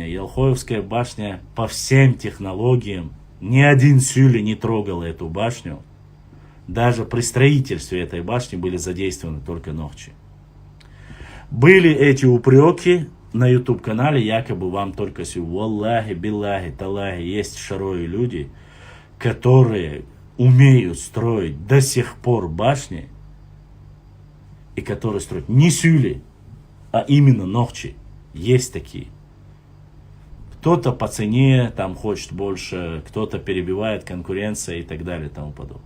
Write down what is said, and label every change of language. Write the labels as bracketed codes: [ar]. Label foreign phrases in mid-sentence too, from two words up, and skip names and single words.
[ru] Ялхоевская башня по всем технологиям. Ни один сюли не трогал эту башню. Даже при строительстве этой башни были задействованы только ногчи. Были эти упреки на YouTube канале, якобы вам только сегодня. [ar] والله، بالله، تالله, [ru] есть шарои люди, которые умеют строить до сих пор башни, и которые строят не сюли, а именно ногчи. Есть такие. Кто-то по цене там хочет больше, кто-то перебивает конкуренция и так далее и тому подобное.